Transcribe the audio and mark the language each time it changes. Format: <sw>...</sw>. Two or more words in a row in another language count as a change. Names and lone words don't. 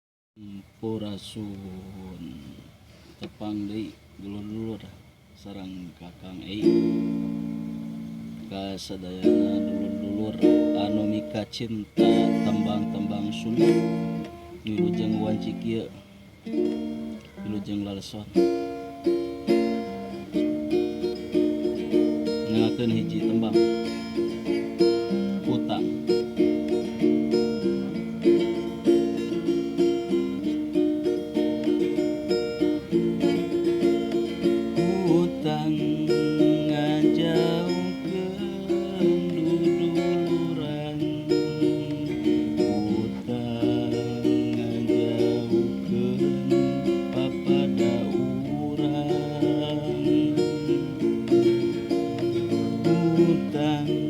<su>Sampurasun tepang deui dulur-dulur sareng Kakang Ei ka sadayana dulur-dulur anu mika cinta tembang-tembang Sunda wilujeng wanci kieu wilujeng laleson ngakeun hiji tembang Utang. Utang ngajauhkeun duduluran, utang ngajauhkeun papada urang, utang</su>